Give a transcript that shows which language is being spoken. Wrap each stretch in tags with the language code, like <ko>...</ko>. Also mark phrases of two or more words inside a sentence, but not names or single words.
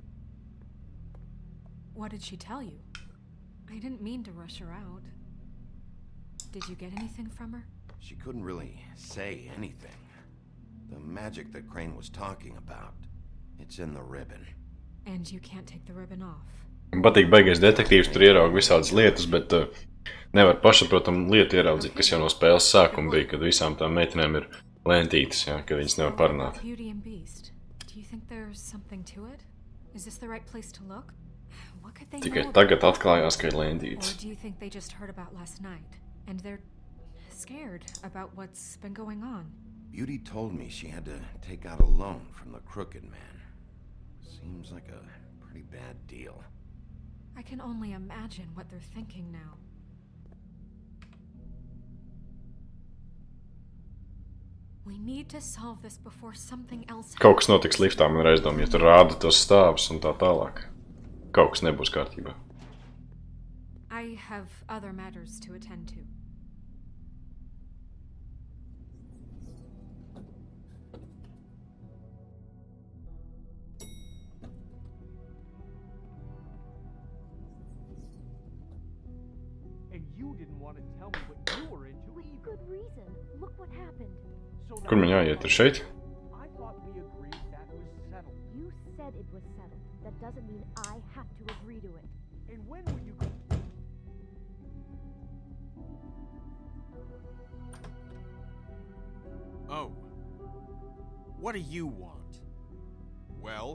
<en>What did she tell you? I didn't mean to rush her out. Did you get anything from her? She couldn't really say anything. The magic that Crane was talking about, it's in the ribbon. And you can't take the ribbon off.</en> <lv>Man patīk baigais detektīvs, tur ieraug visādas lietas, bet nevar pašsaprotam lietu ieraudzīt, kas jau no spēles sākuma bija, kad visām tām meitenēm ir lentītes, jā, kad viņas nevar parunāt.</lv> <en>Beauty and Beast. Do you think there's something to it? Is this the right place to look? What could they</en> <lv>Tikai</lv> <en>know</en> <lv>tagad atklājās, ka ir lentītes.</lv> <en>Or do you think they just heard about last night and they're scared about what's been going on? Beauty told me she had to take out a loan from the Crooked Man. Seems like a pretty bad deal. I can only imagine what they're thinking now. We need to solve this before something else happens.</en> <lv>Kaut kas notiks liftā, man ir aizdomi, ja tur rāda tos stāvus un tā tālāk. Kaut kas nebūs kārtībā.</lv> <en>I have other matters to attend to. And you didn't want to tell me what you were into With either. good reason. Look what happened. So</en> <lv>Kur man jāiet? Ir šeit?</lv> <en>I thought we agreed that was settled. You said it was settled. That doesn't mean I have to agree to it. And when were you going? Oh. What do you want? Well?</en>